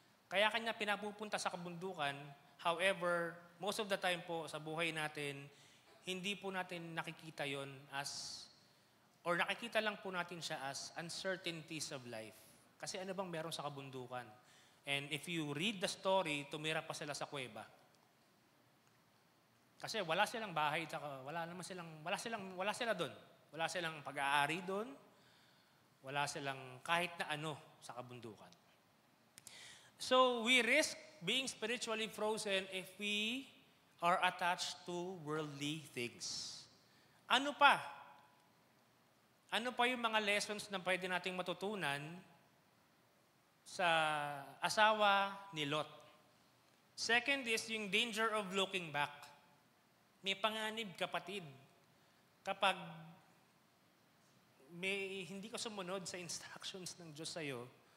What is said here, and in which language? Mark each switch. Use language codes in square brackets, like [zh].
[tl] Kaya kanya pinapupunta sa kabundukan. [en] However, most of the time [tl] po sa buhay natin, hindi po natin nakikita yon as, or nakikita lang po natin siya [en] as uncertainties of life. [tl] Kasi ano bang meron sa kabundukan? [en] And if you read the story, [tl] tumira pa sila sa kuweba. Kasi wala silang bahay, wala sila doon. Wala silang pag-aari doon. Wala silang kahit na ano sa kabundukan. [en] So we risk being spiritually frozen if we are attached to worldly things. [tl] Ano pa? Ano pa yung mga lessons na pwede nating matutunan sa asawa ni Lot? [en] Second is yung danger of looking back. [tl] May panganib, kapatid. Kapag hindi ka sumunod sa instructions ng Diyos sa'yo,